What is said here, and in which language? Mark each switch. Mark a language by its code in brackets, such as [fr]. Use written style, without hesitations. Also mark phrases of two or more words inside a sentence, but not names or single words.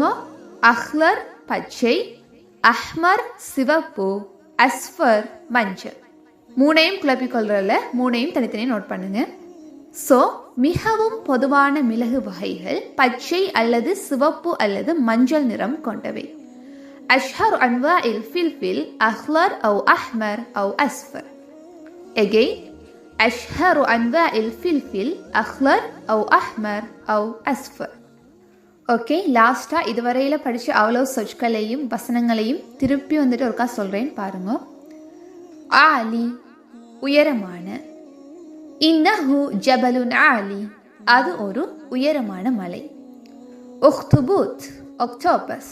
[ta] அஹ்லர் பச்சை, அஹ்மர் சிவப்பு, அஸ்ஃபர் மஞ்சள். மூணையும் குழப்பிக்கொள்றதுல மூணையும் தனித்தனியாக நோட் பண்ணுங்க. ஸோ மிகவும் பொதுவான மிளகு வகைகள் பச்சை அல்லது சிவப்பு அல்லது மஞ்சள் நிறம் கொண்டவை. [ar] أشهر أنواع الفلفل أخضر أو أحمر أو أصفر. Again, أشهر أنواع الفلفل أخضر أو أحمر أو أصفر. [ta] ஓகே, லாஸ்ட்டாக இதுவரையில் படித்த அவ்வளோ சொற்களையும் வசனங்களையும் திருப்பி வந்துட்டு ஒருக்கா சொல்கிறேன் பாருங்க. ஆலி உயரமான. [ar] إنه جبل عال [ta] அது ஒரு உயரமான மலை. உக்துபூத் ஒக்டோபஸ்.